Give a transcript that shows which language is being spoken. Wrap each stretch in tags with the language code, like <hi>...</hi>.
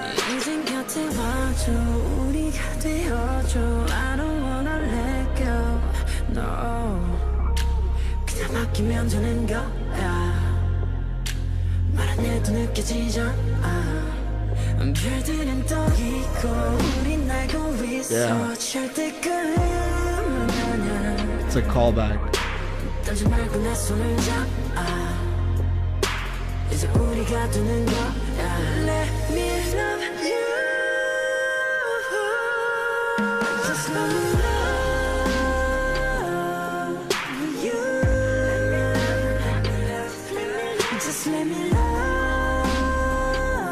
<ko>인생 곁에 와줘, 우리가 되어줘.</ko> <en>I don't wanna let go, no.</en> <ko>그냥 맡기면 되는 거야. 말안 해도 또 느껴지잖아 별들은 떠있고 우린 알고 있어 Yeah. 절대 끝은 아냐</ko> <en>It's a callback.</en> <ko>떨지 말고 내 손을 잡아 이제 우리가 되는 거야</ko> <en>Let me love you Just let me love you Just let me love</en>